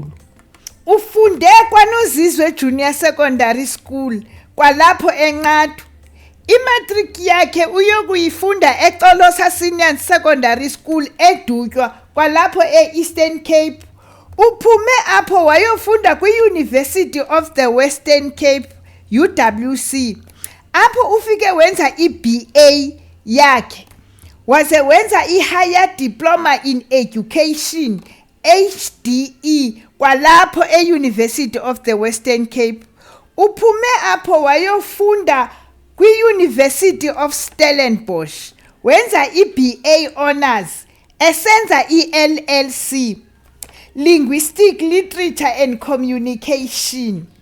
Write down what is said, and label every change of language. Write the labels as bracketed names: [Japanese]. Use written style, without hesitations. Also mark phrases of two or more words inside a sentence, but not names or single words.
[Xhosa] Ufunde kwaNozizwe Junior Secondary School kwalapho eNqathu. Imatriki yakhe uyokuyifunda eXolosa Senior Secondary School edutywa kwalapho e-Eastern Cape. Uphume apho wayofunda kwi-University of the Western Cape, UWC. Apho ufike wenza i-BA yakhe. Waze wenza i-Higher Diploma in Education, HDE, kwalapho e-University of the Western Cape. Uphume apho wayofunda kwi-University of Stellenbosch. Wenza i-BA Honours, esenza i-LLC, Linguistic Literature and Communication.